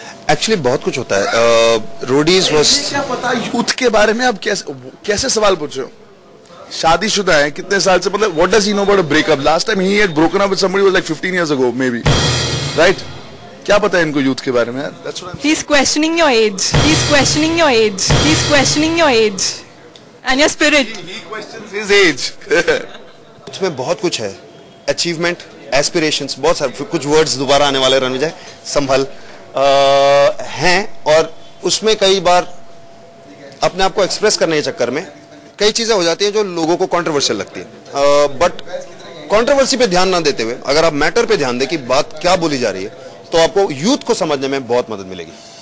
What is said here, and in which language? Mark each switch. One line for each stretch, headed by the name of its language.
Hindi: Actually बहुत कुछ होता है।
English: Roadies was,
Hindi: क्या पता यूथ के बारे में? आप कैसे सवाल पूछ रहे हो? शादीशुदा है कितने साल से, मतलब
English: What does he know about a breakup? Last time he had broken up with somebody was like 15 years ago maybe, right?
Hindi: क्या पता है इनको यूथ के बारे में?
English: He's questioning your age. He's questioning your age. He's questioning your age and your spirit. He questions his age.
Hindi: उसमें बहुत कुछ है, अचीवमेंट, एस्पिरेशंस, बहुत सारे कुछ वर्ड्स दोबारा आने वाले रणविजय, संभल हैं, और उसमें कई बार अपने आप को एक्सप्रेस करने के चक्कर में कई चीजें हो जाती हैं जो लोगों को कंट्रोवर्शियल लगती है, बट कंट्रोवर्सी पे ध्यान ना देते हुए अगर आप मैटर पे ध्यान दें कि बात क्या बोली जा रही है, तो आपको यूथ को समझने में बहुत मदद मिलेगी।